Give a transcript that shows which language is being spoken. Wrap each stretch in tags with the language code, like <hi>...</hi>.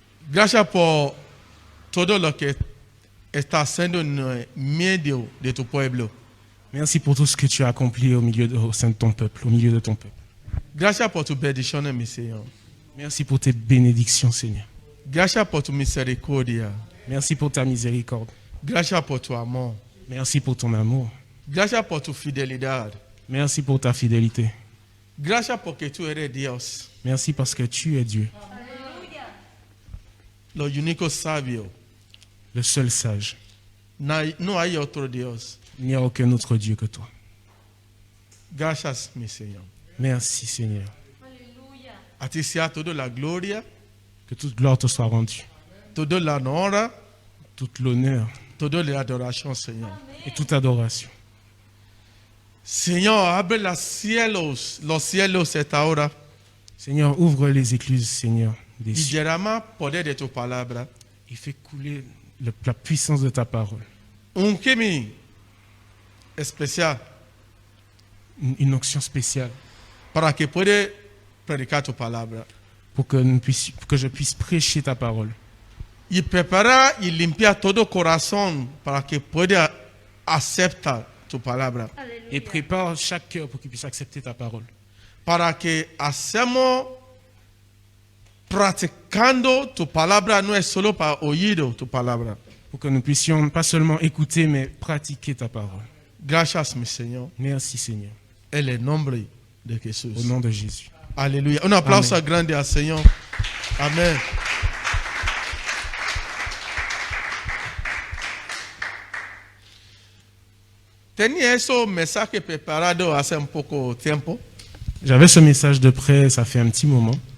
<es>Gracias por todo lo que está haciendo en medio de tu pueblo.</es> <fr>Merci pour tout ce que tu as accompli au sein de ton peuple, au milieu de ton peuple.</fr> <es>Gracias por tu bendición, mi Señor.</es> <fr>Merci pour tes bénédictions, Seigneur.</fr> <es>Gracias por tu misericordia.</es> <fr>Merci pour ta miséricorde.</fr> <es>Gracias por tu amor.</es> <fr>Merci pour ton amour.</fr> <es>Gracias por tu fidelidad.</es> <fr>Merci pour ta fidélité.</fr> <es>Gracias porque tú eres Dios,</es> <fr>Merci parce que tu es Dieu,</fr> <es>lo único sabio.</es> <fr>le seul sage.</fr> <es>No hay otro Dios.</es> <fr>Il n'y a aucun autre Dieu que toi.</fr> <es>Gracias, mi Señor.</es> <fr>Merci, Seigneur.</fr> <es>A ti sea toda la gloria,</es> <fr>Que toute gloire te soit rendue,</fr> <es>toda la honra,</es> <fr>toute l'honneur</fr> <es>toda la adoración, Señor.</es> <fr>et toute adoration.</fr> <es>Señor, abre los cielos esta hora</es> <fr>Seigneur, ouvre les écluses, Seigneur, des</fr> <es>y</es> <fr>cieux</fr> <es>derrama poder de tu palabra.</es> <fr>et fais couler la puissance de ta parole.</fr> <es>Un kimi especial</es> <fr>Une onction spéciale</fr> <es>para que pueda predicar tu palabra.</es> <fr>pour que je puisse prêcher ta parole.</fr> <es>Y prepara y limpia todo corazón para que pueda aceptar tu palabra.</es> <fr>Et prépare chaque cœur pour qu'il puisse accepter ta parole.</fr> <es>Para que hacemos practicando tu palabra, no es solo para oído tu palabra.</es> <fr>Pour que nous puissions pas seulement écouter, mais pratiquer ta parole.</fr> <es>Gracias, mi Señor,</es> <fr>Merci, Seigneur.</fr> <es>en el nombre de</es> <fr>Au</fr> <es>Jesús.</es> <fr>nom de Jésus.</fr> <es>Aleluya. Un aplauso Amén. grande al Señor. Amén. Tenía ese mensaje preparado hace un poco tiempo,</es> <fr>J'avais ce message de près, ça fait un petit moment.</fr>